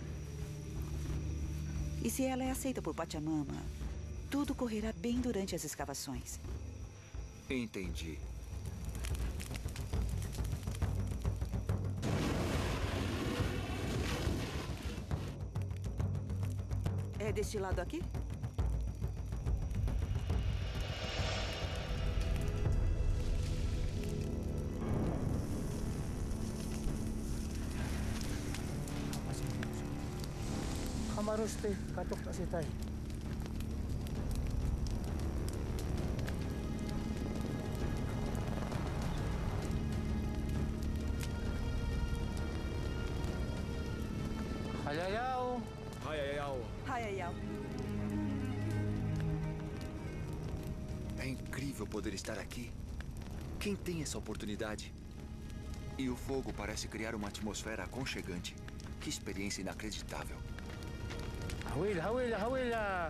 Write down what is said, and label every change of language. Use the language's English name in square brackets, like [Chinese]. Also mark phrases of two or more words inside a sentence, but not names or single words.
[Portuguese] E se ela é aceita por Pachamama, tudo correrá bem durante as escavações. Entendi. É deste lado aqui? Kamaruste katok tasitay. Hayayao. Hayayao. Hayayao. É incrível poder estar aqui. Quem tem essa oportunidade? E o fogo parece criar uma atmosfera aconchegante. Que experiência inacreditável. Hawila.